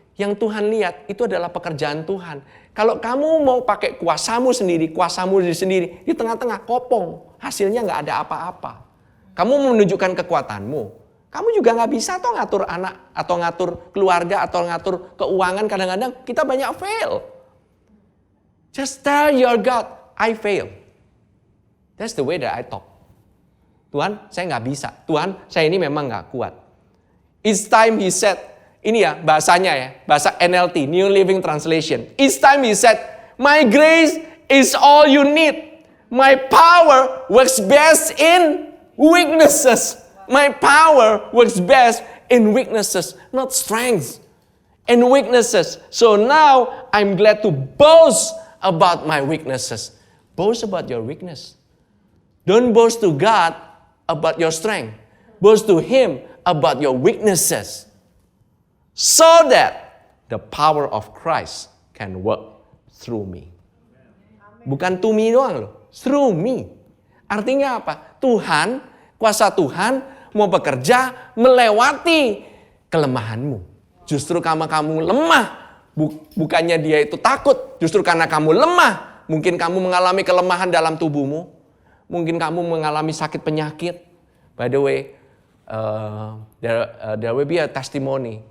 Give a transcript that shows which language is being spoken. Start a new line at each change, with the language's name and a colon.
Indonesian: Yang Tuhan lihat itu adalah pekerjaan Tuhan. Kalau kamu mau pakai kuasamu sendiri di tengah-tengah kopong, hasilnya nggak ada apa-apa. Kamu menunjukkan kekuatanmu. Kamu juga nggak bisa toh ngatur anak atau ngatur keluarga atau ngatur keuangan. Kadang-kadang kita banyak fail.
English: Just tell your God, I fail. That's the way that I talk.
Indonesian: Tuhan, saya nggak bisa. Tuhan, saya ini memang nggak kuat.
English: Each time he said,
Indonesian: ini ya bahasanya ya, bahasa NLT, New Living Translation.
English: Each time he said, my grace is all you need. My power works best in weaknesses. My power works best in weaknesses, not strength. In weaknesses. So now I'm glad to boast about my weaknesses. Boast about your weakness. Don't boast to God about your strength. Boast to Him about your weaknesses. So that the power of Christ can work through me.
Indonesian: Bukan
English: to me
Indonesian: doang loh.
English: Through me.
Indonesian: Artinya apa? Tuhan, kuasa Tuhan mau bekerja melewati kelemahanmu. Justru karena kamu lemah. Bukannya dia itu takut. Justru karena kamu lemah. Mungkin kamu mengalami kelemahan dalam tubuhmu. Mungkin kamu mengalami sakit penyakit.
English: By the way, there will be a testimony.